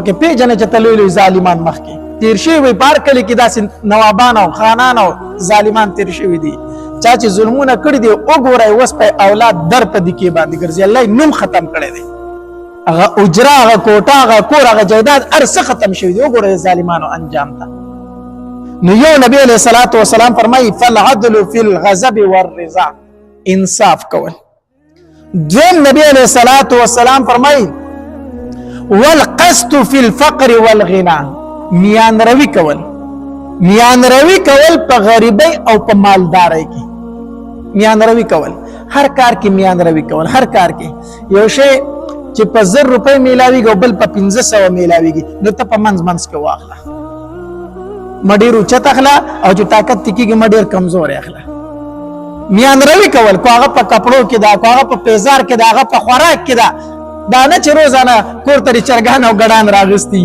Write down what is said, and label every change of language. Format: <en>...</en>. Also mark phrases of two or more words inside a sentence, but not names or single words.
<ps>پکې پیژنئ چې ته لوی لوی ظالمان مخکې تیر شوي وي په هر کلي کې داسې نوابان او خانان او ظالمان تیر شوي دي چا چې ظلمونه کړي دي وګورئ اوس په اولاد در په دکې باندې ګرځي الله یې نوم ختم کړی دی هغه اجره هغه کوټه هغه کور هغه جایداد هر څه ختم شوي دي وګورئ ظالمانو انجام ته نو یو نبی</ps> <ar>علیه الصلاة والسلام</ar> <ps>فرمایي</ps> <ar>فالعدل فی الغضب والرضا</ar> <ps>انصاف کول دویم نبی</ps> <ar>علیه الصلاة والسلام</ar> <ps>فرمایي</ps> <ar>والقسط فی الفقر والغنا</ar> <ps>میان روی کول په غریبۍ او په مالدارۍ کې میان روی کول هر کار کې میان روی کول هر کار کې یو شی چې په 1000 روپۍ میلاویږي او بل په 1500 میلاویږي نو ته په منځ کې واخله مډیر اوچت اخلا او چې طاقت تکیږي مډیر کمزور اخلا میان روي کول کو هغه په کپړو کې دا کو هغه په پیزار کې دا هغه په خوراک کې دا نه چې روزانه کور ته چرګان او ګډان راغستي</ps>